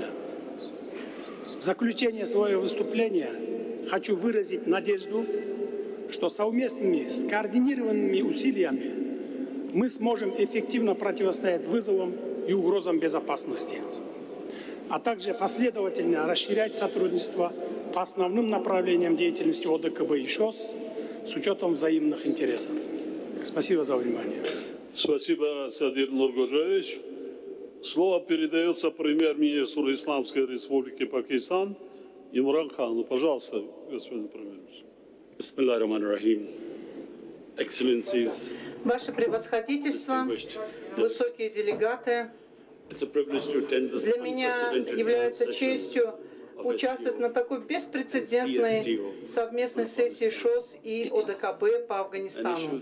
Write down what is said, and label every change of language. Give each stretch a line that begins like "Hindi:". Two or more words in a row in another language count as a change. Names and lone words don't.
Russian: В заключение своего выступления хочу выразить надежду, что совместными скоординированными усилиями мы сможем эффективно противостоять вызовам и угрозам безопасности, а также последовательно расширять сотрудничество по основным направлениям деятельности ОДКБ и ШОС с учетом взаимных интересов. Спасибо за внимание. Спасибо, Садыр Нургожаевич. Слово передается премьер-министру Исламской Республики Пакистан Имран Хану. Пожалуйста, господин премьер-министр.
Arabic: بسم الله الرحمن الرحيم.
Russian: Excellencies, Ваше превосходительство, высокие делегаты, для меня является честью участвовать на такой беспрецедентной совместной сессии ШОС и ОДКБ по Афганистану.